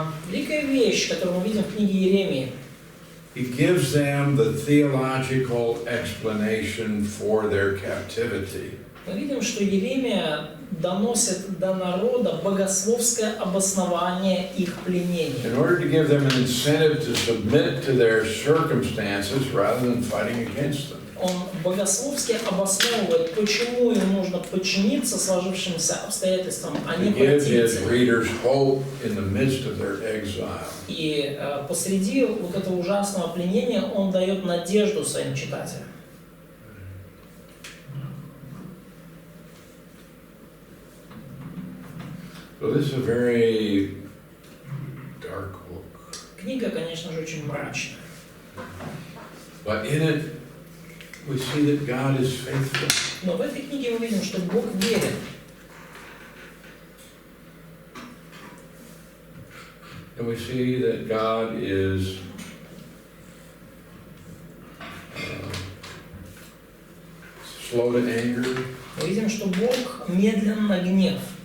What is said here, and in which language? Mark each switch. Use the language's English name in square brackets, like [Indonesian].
[Russian] Великая вещь, которую мы видим в книге Иеремии, [English] he gives them the theological explanation for their captivity. [Russian] мы видим, что Иеремия доносит до народа богословское обоснование их пленения. [English] In order to give them an incentive to submit to their circumstances rather than fighting against them. [Russian] Он богословски обосновывает, почему им нужно подчиниться сложившимся обстоятельствам, а [English] To [Russian] не [English] give his [Russian] противиться. [English] readers hope in the midst of their exile. [Russian] И посреди вот этого ужасного пленения он дает надежду своим читателям. [English] So this is a very dark book. [Russian] Книга, конечно же, очень мрачная. [English] But in it, we see that God is faithful. [Russian] Но в этой книге мы видим, что Бог верен. [English] And we see that God is slow to anger, [Russian] Мы видим, что Бог медлен на гнев,